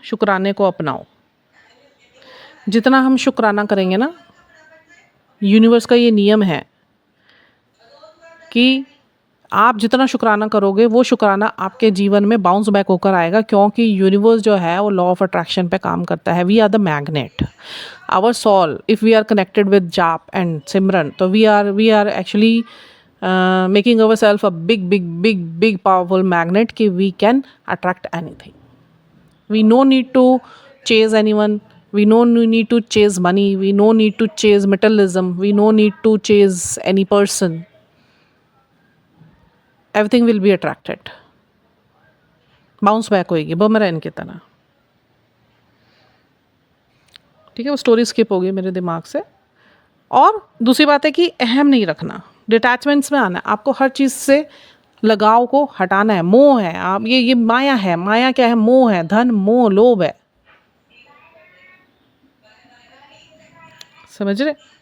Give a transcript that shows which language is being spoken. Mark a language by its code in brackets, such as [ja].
[hi] शुक्राने को अपनाओ, जितना हम शुक्राना करेंगे ना, यूनिवर्स का ये नियम है कि आप जितना शुक्राना करोगे वो शुक्राना आपके जीवन में बाउंस बैक होकर आएगा, क्योंकि यूनिवर्स जो है वो लॉ ऑफ अट्रैक्शन पे काम करता है। [en] We are the magnet, our soul, if we are connected with जाप and सिमरन, तो we are actually making ourselves a big powerful magnet कि we can attract anything. We no need to chase anyone, we no need to chase money, we no need to chase materialism, we no need to chase any person. Everything will be attracted, bounce back [hi] होएगी boomerang की तरह। ठीक है, वो story skip हो गई मेरे दिमाग से। और दूसरी बात है कि अहम नहीं रखना, डिटैचमेंट्स में आना है, आपको हर चीज़ से लगाव को हटाना है। मोह है, आप ये माया है। माया क्या है? मोह है, धन मोह लोभ है, समझ रहे।